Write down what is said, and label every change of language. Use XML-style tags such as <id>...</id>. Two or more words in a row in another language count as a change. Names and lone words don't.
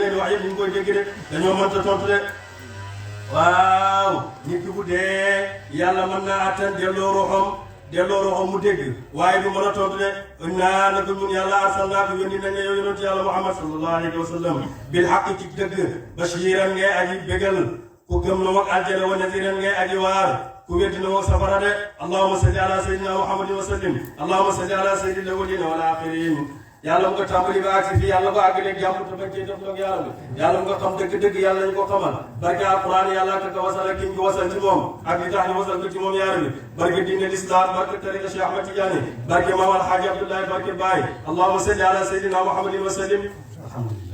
<wo>leen di wax yëpp ñu ngi koy dégg de dañoo mënta tontu de waaw nit ki bu dee yàlla mën naa attan delloo roxam mu dégg waaye du mën a tontu de naa naka ñun yàlla arsalnaaka yónni nañ la yow yonent yàlla muhammad</wo> <ar>صلى الله عليه وسلم بالحق</ar> <wo>ci dëgg bashiran ngay aji bégal ku gëm na mook aljana</wo> <ar>ونذيرا</ar> <wo>ngay aji waar ku weddi na mook safara de</wo> <ar>اللهم صل على سيدنا محمد وسلم اللهم صل على سيد الأولين والآخرين</ar> <wo>yàlla mu ko tàmbali ba agsi fii yàlla ba àggaleeg jàmm te bañ cee def nag yàlla mu ko xam dëgg-dëgg yàlla ñu ko xamal barke alquran yàlla ka wasal ak ki ñu wasal ci moom ak li tax ñu wasal ko ci moom yaara bi barke diine l'islam barke tariqa Cheikh Ahmad Tidiane barke Maam Alhaaji Abdoulaye barke Baye</wo> <ar>اللهم صل على سيدنا محمد وسلم الحمد لله</ar>